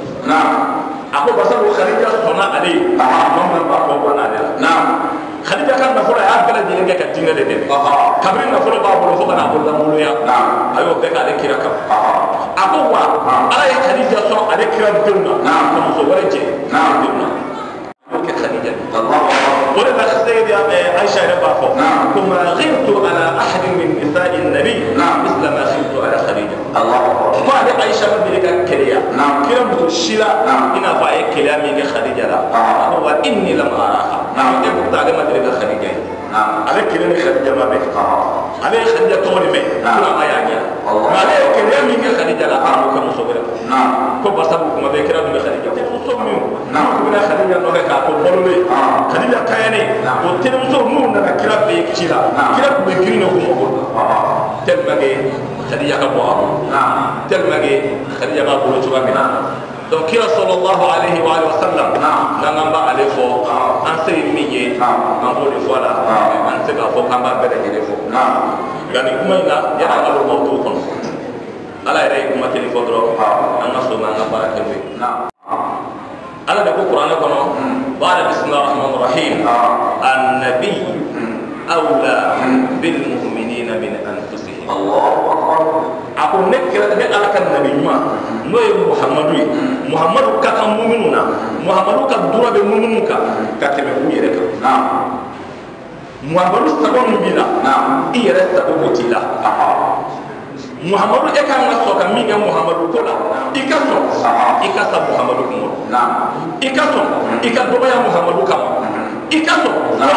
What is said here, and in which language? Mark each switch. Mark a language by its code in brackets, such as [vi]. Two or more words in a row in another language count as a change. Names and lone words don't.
[bm] a ko basabu Khadija sɔnna ale ye bamanan b'a fɔ banna ale la Khadija ka nafolo a y'a bɛɛ lajɛlen kɛ ka diinɛ de dɛmɛ kabini nafolo b'a bolo fo ka n'a bolo lamoloya a y'o bɛɛ k'ale kira kan a ko wa Ala ye Khadija sɔn ale kira denw na ka muso wɛrɛ jɛ denw na o kɛ Khadija o de la Seyida Aisha yɛrɛ b'a fɔ ko [ar] ما غرت على أحد من نساء النبي مثل ما غرت على خديجة [bm] ko ale Aisha ma deli ka keleya kira muso si la i n'a fɔ a ye keleya min kɛ Khadija la a ko [ar] وإني لم أرها [bm] e pourtant ale ma deli ka Khadija ye ale kelen ni Khadija ma bɛn ale ye Khadija tɔgɔ de mɛn kira ma y'a ɲɛ mais ale ye keleya min kɛ Khadija la a m'o kɛ muso wɛrɛ ko basabu kuma bɛɛ kira dun bɛ Khadija ko muso min n'u bɛna Khadija nɔfɛ k'a to balolen Khadija kayane o terimuso n'u nana kira fɛ yen ci la kira tun bɛ girin de k'u mago [fr] tellement que [bm] Khadija ka bɔ a bolo [fr] tellement que [bm] Khadija b'a bolo cogoya min na donc kira [ar] صلى الله عليه وسلم [bm] n'an k'an b'ale fɔ an se ye min ye an b'o de fɔ a la an tɛ se k'a fɔ k'an b'a bɛɛ lajɛlen fɔ nka nin kuma in na yanni an ka don mawutu kɔnɔ Ala yɛrɛ ye kuma kelen fɔ dɔrɔn an ka sɔn n'an ka baara kɛ n'o ye Ala de ko kuranɛ kɔnɔ baara [ar] بسم الله الرحمن الرحيم النبي أولى بالمؤمنين من أنفسهم [bm] a ko ne kira ne Ala ka nabi ɲuman n'o ye muhamadu ye muhamadu ka kan muminu na muhamadu ka dura bɛ muminu kan ka tɛmɛ u yɛrɛ kan muhamadu sago min b'i la i yɛrɛ sago b'o t'i la muhamadu e kan ka sɔn ka min kɛ muhamadu ko la i ka sɔn i ka sa muhamadu kun i ka sɔn i ka dɔgɔya muhamadu kama i ka sɔn yɔrɔ